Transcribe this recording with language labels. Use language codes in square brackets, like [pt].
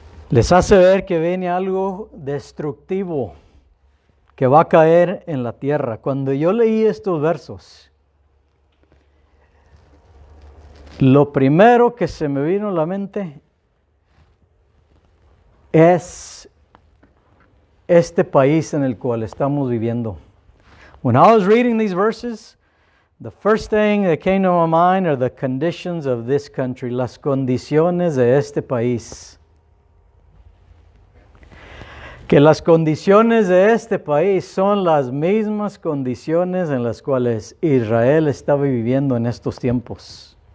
[es] Les hace ver que viene algo destructivo que va a caer en la tierra. Cuando yo leí estos versos, Lo primero que se me vino a la mente es este país en el cual estamos viviendo. [en] When I was reading these verses, the first thing that came to my mind are the conditions of this country, [es] las condiciones de este país. Que las condiciones de este país son las mismas condiciones en las cuales Israel estaba viviendo en estos tiempos.